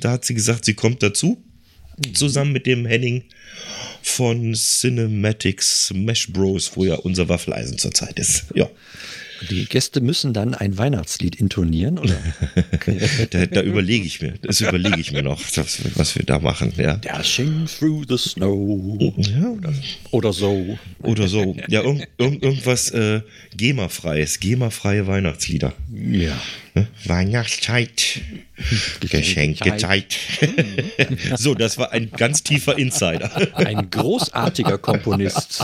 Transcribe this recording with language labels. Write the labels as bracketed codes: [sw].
[de] Da hat sie gesagt, sie kommt dazu. Zusammen mit dem Henning von Cinematic Smash Bros, wo ja unser Waffeleisen zurzeit ist. Ja. Die Gäste müssen dann ein Weihnachtslied intonieren, oder? Da überlege ich mir. Das überlege ich mir noch, was wir da machen. Ja. [en] Dashing through the snow. [de] Ja. Oder so. Oder so. Ja, irgendwas GEMA-freies. GEMA-freie Weihnachtslieder. Ja. Weihnachtszeit. Geschenkezeit. So, das war ein ganz tiefer Insider. Ein großartiger Komponist.